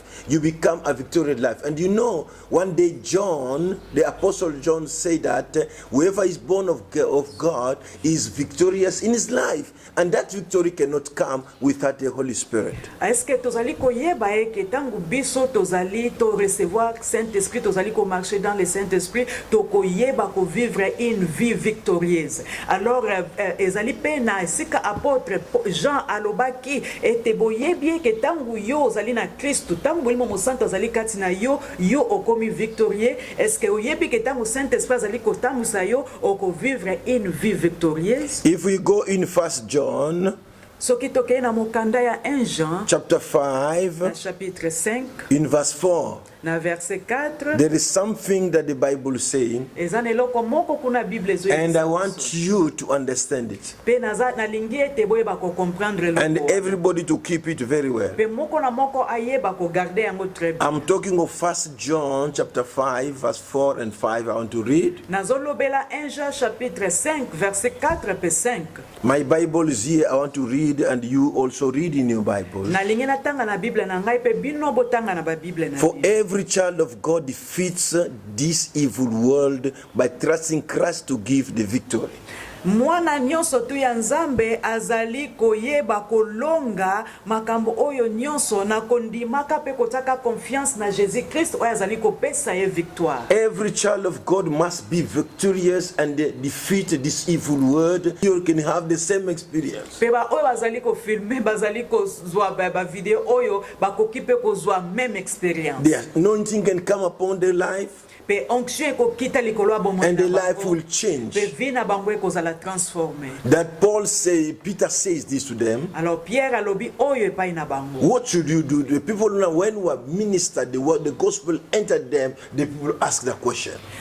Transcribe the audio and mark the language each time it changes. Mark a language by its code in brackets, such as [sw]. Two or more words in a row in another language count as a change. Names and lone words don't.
[en] You become a victorious life. And you know, one day John, the Apostle John said that whoever is born of God is victorious in his life. And that victory cannot come without the Holy Spirit. [fr] Est-ce que [ln] tozali koyeba que tangu biso tozali to [fr] recevoir Saint-Esprit, [ln] tozali ko [fr] marcher dans le Saint-Esprit, [ln] to koyeba ko [fr] vivre une vie victorieuse. [ln] Alors ezali pe na sika apôtre Jean alobaki ete boyebi que tangu yo ozali na Christ, tangu limo mosanto azali kati na yo okomi victorieux. [fr] Est-ce que [ln] oyebi que tangu Saint-Esprit azali ko tamusa yo oko [fr] vivre une vie victorieuse? [en] If we go in 1 John [ln] soki tokei na mokanda ya 1 Jean [en] chapter 5 [fr] chapitre 5 [en] in verse 4, [ln] na verset 4 [en] there is something that the Bible is saying, [ln] eza neloko moko kuna Bible ezo [en] and I want you to understand it, [ln] pe naza nalingi ete boyeba ko comprendre [en] and loko everybody to keep it very well. [ln] pe moko na moko ayeba ko garder yango [fr] très bien. [en] I'm talking of 1 John chapter 5 verse 4 and 5. I want to read. [ln] Nazolobela 1 Jean chapitre 5 verset 4 pe 5. [en] My Bible is here. I want to read, and you also read in your Bible. [ln] Nalingi natanga na Bible na ngai pe bino botanga na ba Bible na. [en] For Every child of God defeats this evil world by trusting Christ to give the victory. [ln] Mwana nyonso tu ya Nzambe azali koyeba kolonga makambo oyo nyonso na kondimaka pe kotaka confiance na Jésus Christ oyo azali kopesa ye victoire. [en] Every child of God must be victorious and defeat this evil world. You can have the same experience. [ln] Pe ba oyo bazali ko filmer bazali ko zwa ba video oyo bakoki pe ko zwa [fr] même expérience. [en] The anointing can come upon their life. And the life will change. That Peter says this to them. What should you do? The people know when we minister the word, the gospel entered them, the people ask the question.